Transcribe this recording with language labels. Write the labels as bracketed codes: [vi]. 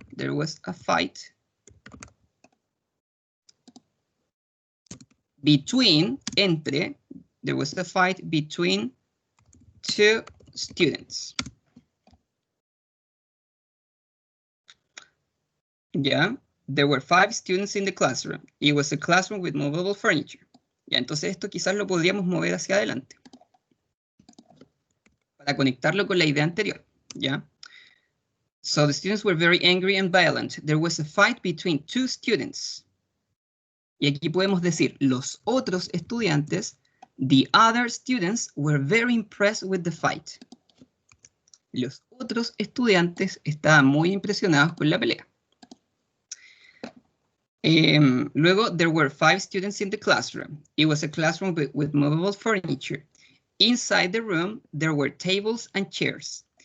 [en] There was a fight between, [es] entre, [en] there was a fight between 2 students. Yeah, there were 5 students in the classroom. It was a classroom with movable furniture. [es] Ya, entonces esto quizás lo podríamos mover hacia adelante para conectarlo con la idea anterior. ¿Ya? [en] So the students were very angry and violent. There was a fight between 2 students. [es] Y aquí podemos decir, los otros estudiantes, [en] the other students were very impressed with the fight. [es] Los otros estudiantes estaban muy impresionados con la pelea. Luego, [en] there were 5 students in the classroom. It was a classroom with movable furniture. Inside the room, there were tables and chairs.